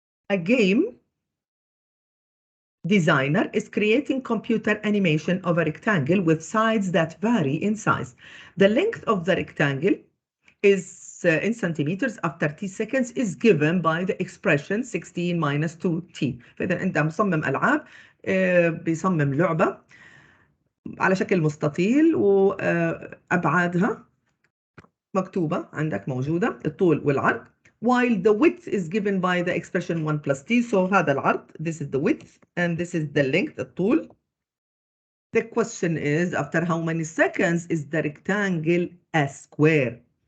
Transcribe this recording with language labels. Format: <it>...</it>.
<en>A game designer is creating computer animation of a rectangle with sides that vary in size. The length of the rectangle is in centimeters after t seconds is given by the expression 16 minus 2t.</en> <ar>فإذا أنت مصمم ألعاب بيصمم لعبة على شكل مستطيل وأبعادها مكتوبة عندك موجودة الطول والعرض</ar> <en>while the width is given by the expression 1 plus t. So</en> <ar>هذا العرض,</ar> <en>this is the width and this is the length, الطول. The question is, after how many seconds is the rectangle a square?</en>